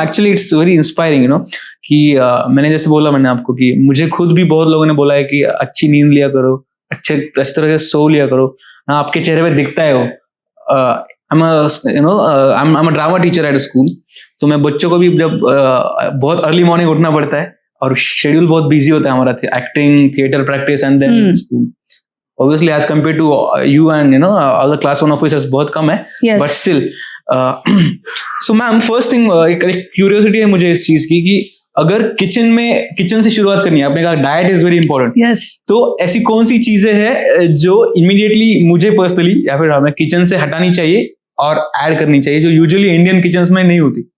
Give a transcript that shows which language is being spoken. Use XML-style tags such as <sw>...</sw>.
<hi>Actually</hi> <en>it's very inspiring, you know,</en> <hi>कि मैंने जैसे बोला, मैंने आपको कि मुझे खुद भी बहुत लोगों ने बोला है कि अच्छी नींद लिया करो, अच्छी तरह से सो लिया करो। आपके चेहरे पे दिखता है वो।</hi> <en>I'm a drama teacher at school.</en> <hi>तो मैं बच्चों को भी जब बहुत अर्ली मॉर्निंग उठना पड़ता है, और शेड्यूल बहुत बिजी होता है हमारा, acting, theatre practice and then school.</hi> <en>Obviously, as compared to you and other class 1 officers,</en> <hi>बहुत कम है,</hi> <en>but still.</en> <hi>So ma'am, first thing, एक क्यूरियोसिटी है मुझे इस चीज की कि अगर किचन से शुरुआत करनी है, आपने कहा</hi> <en>Diet is very important. Yes.</en> <hi>तो ऐसी कौन सी चीजें हैं जो इमीडिएटली मुझे पर्सनली या फिर हमें किचन से हटानी चाहिए और ऐड करनी चाहिए, जो यूजुअली इंडियन किचन में नहीं होती?</hi>